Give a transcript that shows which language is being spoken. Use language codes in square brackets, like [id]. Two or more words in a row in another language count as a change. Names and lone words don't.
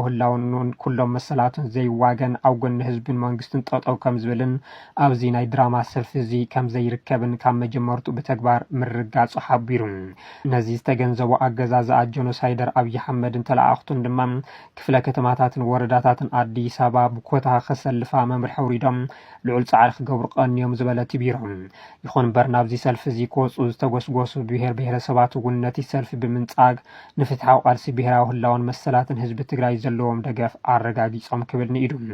[ti] ህላውን ኩሎም መሰላትን ዘይዋገን ኣብ ጎኒ ህዝብን መንግስትን ጠጠው ከም ዝብልን ኣብዚ ናይ ድራማ ሰልፊ እዚ ከም ዘይርከብን ካብ መጀመርቱ ብተግባር ምርጋጹ ሓቢሩ ነዚ ዝተገንዘቡ ኣገዛዝ ጀኖሳይደር ኣብይ ኣሕመድን ተላኣኽቱን ድማ ክፍለ ከተማታትን ወረዳታትን አዲስ አዲስ አበባ ብኮታ ከሰልፋ መምርሒ ውሪዶም ልዑል ጻዕሪ ክገብሩ ቀንዮም ዝበለት ቢሮም ይኹን እምበር ናብዚ ሰልፊ እዚ ክወፁ ዝተጎስጎሱ ብሄር ብሄረሰባት እውን ነቲ ሰልፊ ብምንጻግ ንፍትሓዊ ቃልሲ ብሄራዊ ህላውን መሰላትን ህዝቢ ትግራይ ዘለዎም ደገፍ አረጋጊጾም ክብል ንኢዱ